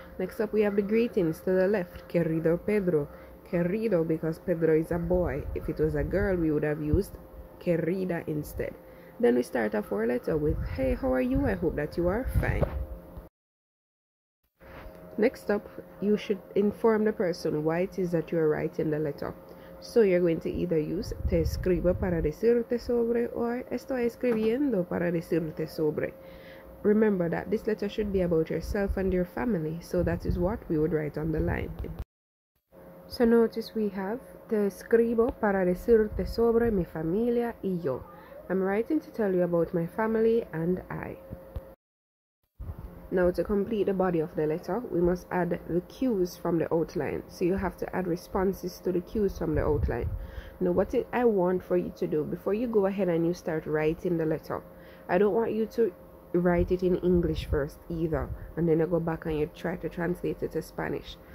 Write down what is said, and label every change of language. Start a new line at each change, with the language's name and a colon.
English: Next up, we have the greetings to the left, querido Pedro. Querido because Pedro is a boy. If it was a girl, we would have used querida instead. Then we start off our letter with, hey, how are you? I hope that you are fine. Next up, you should inform the person why it is that you are writing the letter. So you're going to either use
Spanish: te escribo para decirte sobre or estoy escribiendo para decirte sobre.
English: Remember that this letter should be about yourself and your family, so that is what we would write on the line. So notice we have
Spanish: te escribo para decirte sobre mi familia y yo.
English: I'm writing to tell you about my family and I. Now to complete the body of the letter, we must add the cues from the outline. So you have to add responses to the cues from the outline. Now what I want for you to do, before you go ahead and you start writing the letter, I don't want you to write it in English first either, and then you go back and you try to translate it to Spanish.